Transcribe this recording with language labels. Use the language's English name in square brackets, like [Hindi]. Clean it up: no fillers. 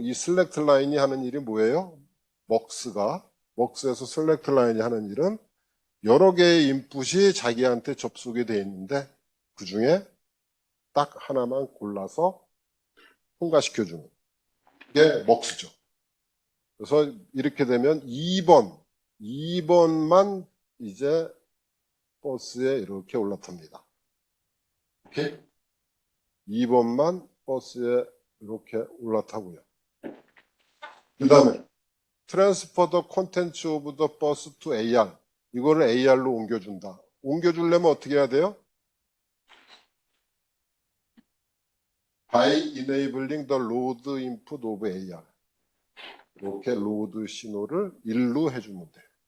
[Korean] 이 select 라인이 하는 일이 뭐예요? 먹스에서 select 라인이 하는 일은 여러 개의 인풋이 자기한테 접속이 되어 있는데 그 중에 딱 하나만 골라서 통과시켜주는 게 먹스죠. 그래서 이렇게 되면 2번만 이제 버스에 이렇게 올라탑니다. 오케이? 2번만 버스에 이렇게 올라타고요. 그 다음에 [English] transfer the contents of the bus to AR. [Korean] 이거를 AR로 옮겨준다. 옮겨주려면 어떻게 해야 돼요? [English] by enabling the load input of AR. [Korean] 이렇게 로드 신호를 1로 해주면 돼요.